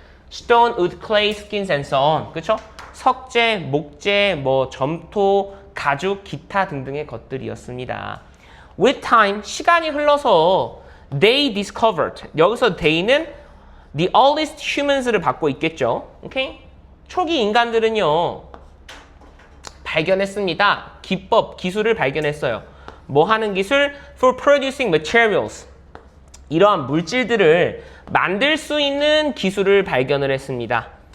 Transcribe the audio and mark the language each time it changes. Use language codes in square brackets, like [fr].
[en] Stone, wood, clay, skins, and so on. [ko] 그쵸? 석재, 목재, 뭐 점토, 가죽, 기타 등등의 것들이었습니다. [en] With time, [ko] 시간이 흘러서 [en] they discovered. [ko] 여기서 they는 [en] the earliest humans [ko] 를 받고 있겠죠. 오케이? 초기 인간들은요, 발견했습니다. 기법, 기술을 발견했어요. 뭐 하는 기술? [en] For producing materials. [ko] 이러한 물질들을 만들 수 있는 기술을 발견을 했습니다.